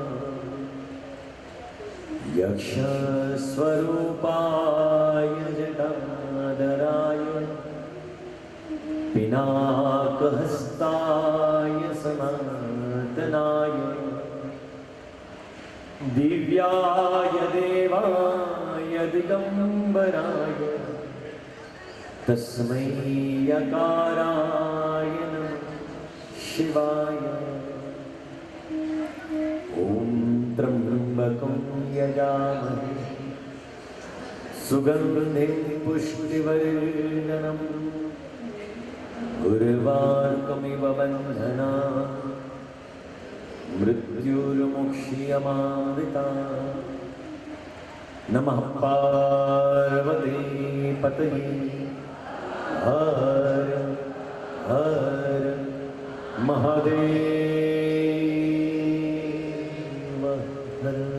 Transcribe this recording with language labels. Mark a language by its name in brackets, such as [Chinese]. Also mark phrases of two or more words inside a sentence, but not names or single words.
[Sanskrit] यक्षस्वरूपाय जटाधराय पिनाकहस्ताय सनातनाय दिव्याय देवाय दिगंबराय तस्मै यकाराय नमः शिवाय. ॐ त्र्यम्बकं यजामहे सुगन्धिं पुष्टिवर्धनम् ઉર્વાર્કમિવ બંધના મૃત્યુર્મુક્ષ્યમામૃતા નમઃ પાર્વતી પતયે હર હર મહાદેવ હર.